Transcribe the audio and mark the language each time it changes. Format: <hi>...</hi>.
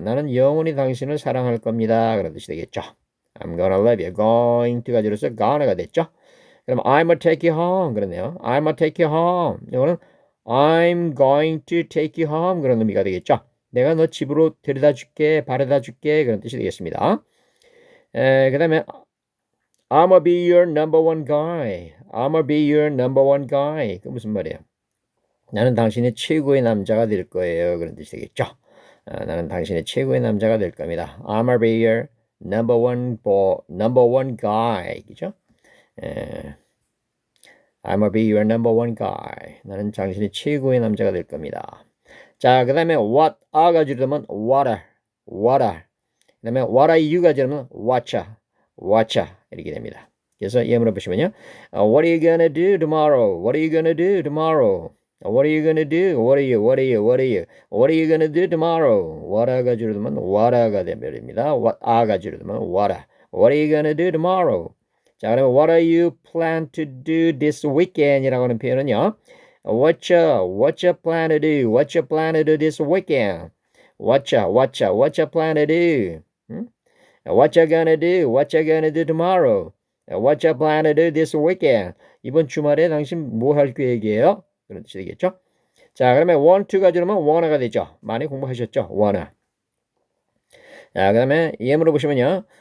<ko>나는 영원히 당신을 사랑할 겁니다. 그런 뜻이 되겠죠.</ko> <en>I'm gonna love you.</en> <ko>going to 가지고서 gonna가 됐죠.</ko> <en>그럼 I'm gonna take you home 그러네요. I'm gonna take you home. 이거는 I'm going to take you home</en> <ko>그런 의미가 되겠죠. 내가 너 집으로 데려다 줄게, 바래다 줄게 그런 뜻이 되겠습니다. 그 다음에</ko> <en>I'm gonna be your number one guy. I'm gonna be your number one guy.</en> <ko>그 무슨 말이에요? 나는 당신의 최고의 남자가 될 거예요. 그런 뜻이 되겠죠. 나는 당신의 최고의 남자가 될 겁니다.</ko> <en>I'm gonna be your number one guy.</en> <ko>그죠?</ko> <en>I'm gonna be your number one guy.</en> <ko>나는 당신의 최고의 남자가 될 겁니다. 자, 그 다음에 what are가 줄이면 what are. 그 다음에 what are you가 줄이면 watcha 이렇게 됩니다. 그래서 예문을 보시면요.</ko> <en>What are you gonna do tomorrow? What are you gonna do tomorrow? What are you gonna do? What are you gonna do tomorrow?</en> <ko>What are가 줄이면 what가 되버립니다.</ko> <en>What are가 줄이면 what are you gonna do tomorrow?</en> <ko>자, 그러면</ko> <en>what are you plan to do this weekend?</en> <ko>이라고 하는 표현은요.</ko> <en>What you plan to do? What you plan to do this weekend? What you plan to do? What you gonna do? What you gonna do tomorrow? What you plan to do this weekend?</en> <ko>이번 주말에 당신 뭐 할 계획이에요? 그런 뜻이 되겠죠? 자, 그러면 want to가 들어오면 wanna가 되죠. 많이 공부하셨죠? wanna. 자, 그다음에 예문으로 보시면요.</ko>